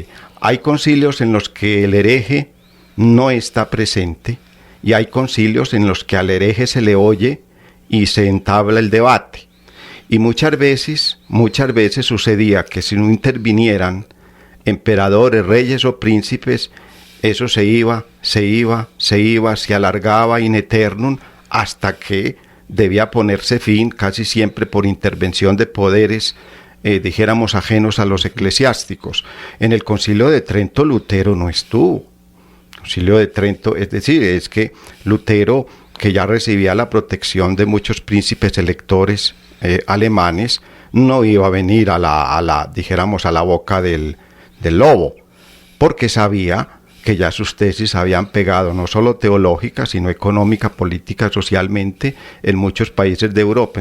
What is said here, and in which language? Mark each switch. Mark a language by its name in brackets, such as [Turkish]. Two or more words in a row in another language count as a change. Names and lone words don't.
[Spanish] Hay concilios en los que el hereje no está presente, y hay concilios en los que al hereje se le oye y se entabla el debate. Y muchas veces sucedía que si no intervinieran emperadores, reyes o príncipes, eso se alargaba [Latin] in aeternum, [Spanish] hasta que debía ponerse fin, casi siempre por intervención de poderes, ajenos a los eclesiásticos. En el Concilio de Trento Lutero no estuvo. Concilio de Trento, es decir, es que Lutero, que ya recibía la protección de muchos príncipes electores alemanes, no iba a venir a la boca del lobo, porque sabía que ya sus tesis habían pegado, no solo teológica, sino económica, política, socialmente, en muchos países de Europa.